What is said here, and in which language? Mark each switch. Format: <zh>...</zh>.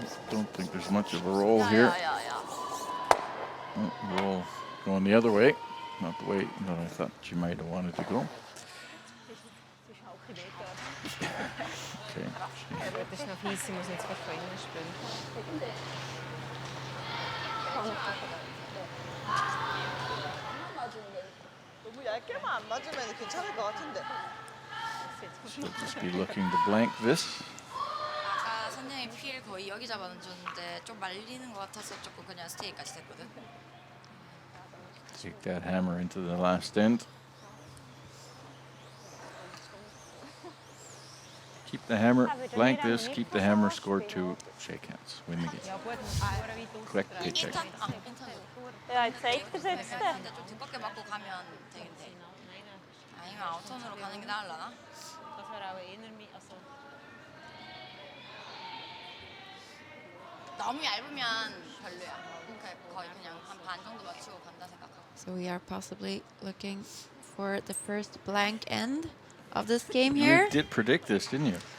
<en>Don't think there's much of a roll here. Oh, roll going the other way, not the way that I thought she might have wanted to go. Okay.</en> <de>Das ist noch fies, sie muss jetzt fast von innen spielen.</de> <ko>너무 얇게만 안 맞으면 괜찮을 것 같은데.</ko> <en>She'll just be looking to blank this.</en> <ko>아까 선생님이 필 거의 여기 잡아놓으셨는데 좀 말리는 것 같아서 조금 그냥 스테이까지 됐거든.</ko> <en>Take that hammer into the last end. Keep the hammer, blank this, keep the hammer, score 2, shake hands, win the game.</en> <de>Ja gut, muss man weit aussen.</de> <en>Quick paycheck.</en> <de>Ja, ich zeig das jetzt.</de> <ko>근데 좀 두껍게 맞고 가면 되겠네. 아니면 아웃턴으로 가는 게 나을라나?</ko> <de>Das wäre auch eher also</de> <ko>너무 얇으면 별로야. 그러니까 거의 그냥 한 반 정도 맞추고 간다 생각하고.</ko> <en>So we are possibly looking for the first blank end of this game You did predict this, didn't you?</en>